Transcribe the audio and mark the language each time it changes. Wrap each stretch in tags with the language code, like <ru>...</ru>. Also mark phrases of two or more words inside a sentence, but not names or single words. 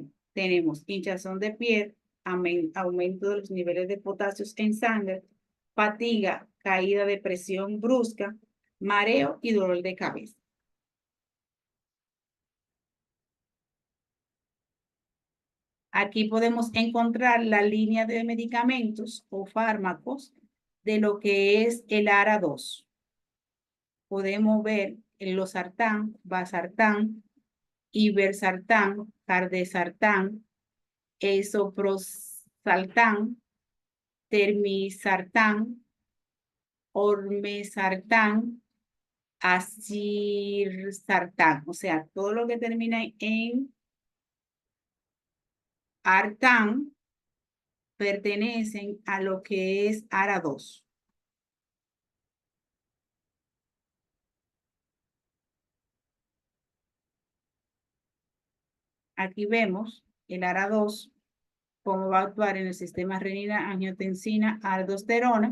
<es>Tenemos hinchazón de piel, aumento de los niveles de potasio en sangre, fatiga, caída de presión brusca, mareo y dolor de cabeza. Aquí podemos encontrar la línea de medicamentos o fármacos de lo que es el ARA2. Podemos ver el losartán, vasartán, ibersartán, cardesartán, esoprosaltán, termisartán, ormesartán, acirsartán. O sea, todo lo que termina en artán pertenecen a lo que es ARA2. Aquí vemos el ARA2, cómo va a actuar en el sistema renina, angiotensina, aldosterona.</es>